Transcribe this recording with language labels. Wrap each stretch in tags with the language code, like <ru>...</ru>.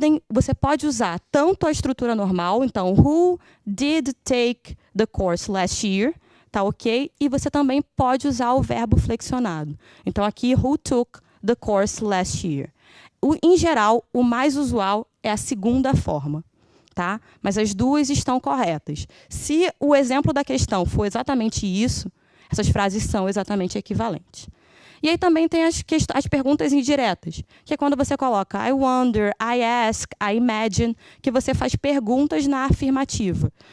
<pt>Você pode usar tanto a estrutura normal, então,</pt> <en>who did take the course last year,</en> <pt>tá ok? E você também pode usar o verbo flexionado. Então, aqui,</pt> <en>who took the course last year.</en> <pt>Em geral, o mais usual é a segunda forma, tá? Mas as duas estão corretas. Se o exemplo da questão for exatamente isso, essas frases são exatamente equivalentes. E aí também tem as perguntas indiretas, que é quando você coloca</pt> <en>I wonder, I ask, I imagine,</en> <pt>que você faz perguntas na afirmativa.</pt>